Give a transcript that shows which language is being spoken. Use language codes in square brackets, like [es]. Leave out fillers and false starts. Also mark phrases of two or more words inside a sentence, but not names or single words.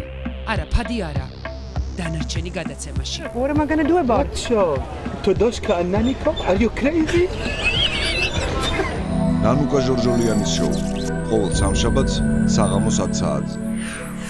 [ka] არა, ფადი არა. დანარჩენი გადაცემაში. [en] What am I going to do about it? Todoshka and Nanika, are you crazy? [ka] ნანუკა ჟორჟოლიანის შოუ. ყოველ სამშაბათს საღამოს 10 საათზე.